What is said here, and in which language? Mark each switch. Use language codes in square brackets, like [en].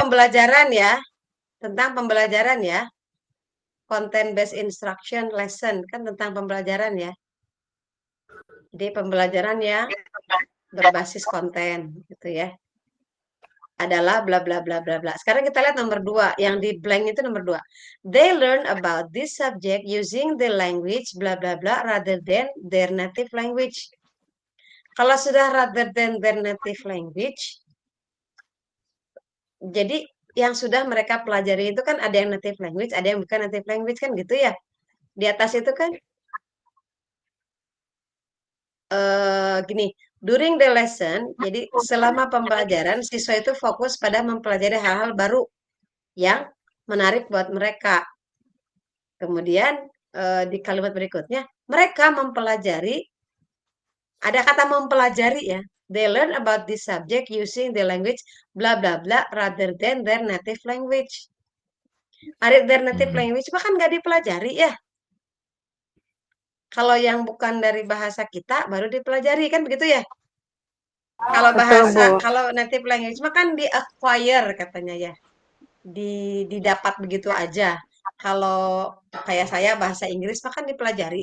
[id] pembelajaran ya. Tentang pembelajaran ya. [en] Content based instruction lesson [id] kan tentang pembelajaran ya. Jadi pembelajaran yang berbasis konten gitu ya. Adalah bla bla bla bla bla. Sekarang kita lihat nomor 2, yang di blank itu nomor 2. [en] They learn about this subject using the language bla bla bla rather than their native language. [id] Kalau sudah [en] rather than their native language, [id] jadi yang sudah mereka pelajari itu kan ada yang native language, ada yang bukan native language kan gitu ya. Di atas itu kan gini, [en] during the lesson, [id] jadi selama pembelajaran siswa itu fokus pada mempelajari hal-hal baru yang menarik buat mereka. Kemudian di kalimat berikutnya, mereka mempelajari, ada kata mempelajari ya. [en] They learn about this subject using the language bla bla bla rather than their native language. [id] Their native language bahkan nggak dipelajari ya. Kalau yang bukan dari bahasa kita baru dipelajari kan begitu ya. Kalau bahasa, kalau native language mah kan di acquire katanya ya. Didapat begitu aja. Kalau kayak saya bahasa Inggris mah kan dipelajari.